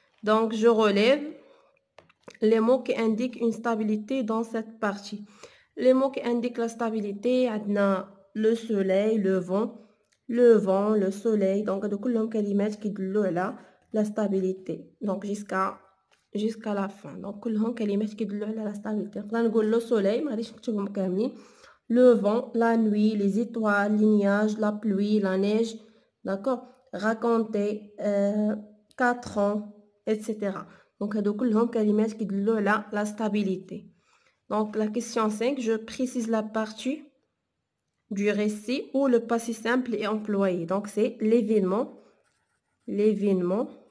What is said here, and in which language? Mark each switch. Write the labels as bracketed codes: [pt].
[fr] Donc, je relève les mots qui indiquent une stabilité dans cette partie. Les mots qui indiquent la stabilité, on a le soleil, le vent, le soleil. [ar] Donc, de كلهم كلمات كيدلوا على la stabilité. [fr] Donc, jusqu'à la fin. [ar] Donc, كلهم كلمات كيدلوا على la stabilité. نقدر نقول le soleil, ما غاديش نكتبهم كاملين. [fr] Le vent, la nuit, les étoiles, les nuages, la pluie, la neige. D'accord? Raconter, 4 ans, etc. [ar] Donc, هادو كلهم كلمات كيدلوا على la stabilité. [fr] Donc, la question 5, je précise la partie du récit où le passé simple est employé. Donc, c'est l'événement. L'événement.